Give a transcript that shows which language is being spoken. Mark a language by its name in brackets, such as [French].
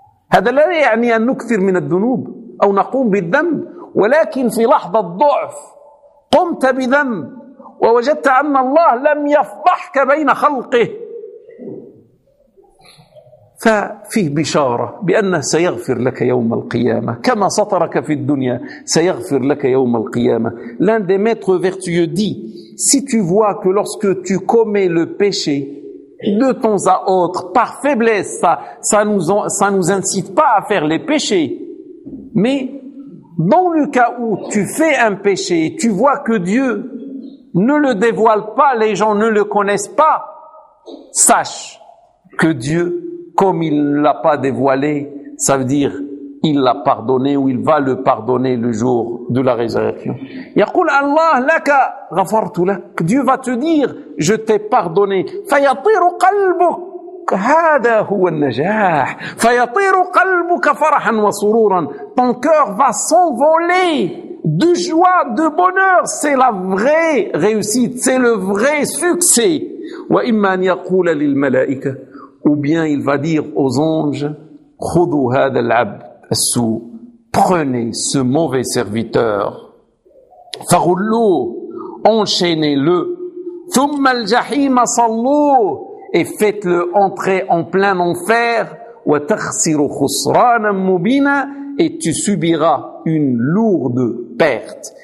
[Arabic] هذا لا يعني أن نكثر من الذنوب أو نقوم بالذنب, ولكن في لحظة ضعف قمت بذنب ووجدت أن الله لم يفضحك بين خلقه, ففيه بشارة بأنه سيغفر لك يوم القيامة, كما سترك في الدنيا سيغفر لك يوم القيامة. [French] L'un des maîtres vertueux dit, si tu vois que lorsque tu commets le péché de temps à autre, par faiblesse, ça nous incite pas à faire les péchés, mais dans le cas où tu fais un péché, tu vois que Dieu ne le dévoile pas, les gens ne le connaissent pas, sache que Dieu, comme il ne l'a pas dévoilé, ça veut dire il l'a pardonné ou il va le pardonner le jour de la résurrection. [Arabic] يقول الله لك غفرت لك, [French] Dieu va te dire je t'ai pardonné. [Arabic] فيطير قلبك, هذا هو النجاح. فيطير قلبك فرحا وسرورا, [French] ton cœur va s'envoler de joie, de bonheur, c'est la vraie réussite, c'est le vrai succès. [Arabic] وإما أن يقول للملائكة, [French] ou bien il va dire aux anges, [Arabic] خذوا هذا العبد, [French] prenez ce mauvais serviteur, farullo, enchaînez-le, [Arabic] thumma al-jahim sallu, [French] et faites-le entrer en plein enfer, [Arabic] wa takhsiru khusranan mubina, [French] et tu subiras une lourde perte.